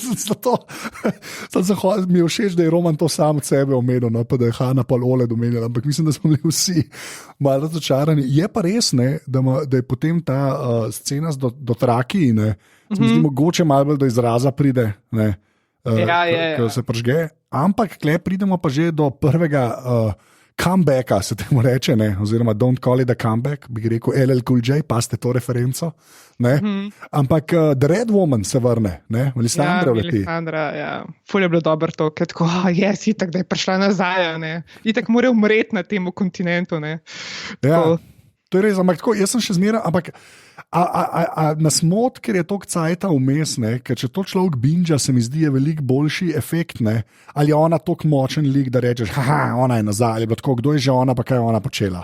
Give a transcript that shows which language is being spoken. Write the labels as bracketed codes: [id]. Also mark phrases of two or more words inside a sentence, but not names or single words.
[sl] Mi je všeč, da je Roman to sam od sebe omenil, no, pa da je Hanna pa Oled omenila, ampak mislim, da smo bili vsi malo razočarani. Je pa res, ne, da je potem ta scena z dotraki, ne, se mi zdi mogoče malo bolj do izraza pride, ne, ko se pržge, ampak kle pridemo pa že do prvega comebacka, se temu reče, ne, oziroma [en] don't call it a comeback, [sl] bi rekel LL Cool J, pa ste to referenco, ne, ampak The Red Woman se vrne, ne, Melisandre vleti. Melisandra, ja, ful je bilo dobro to, ker tako, itak, da je prišla nazaj, ne, itak mora umreti na tem kontinentu, ne. Ja, to je res, ampak tako, jaz sem še zmeraj, ampak nas mot, ker je toliko cajta vmes, ne, ker če to človek binja, se mi zdi, je veliko boljši efekt, ne, ali je ona toliko močen lik, da rečeš, haha, ona je nazaj, ali je bilo tako, kdo je že ona, pa kaj je ona počela.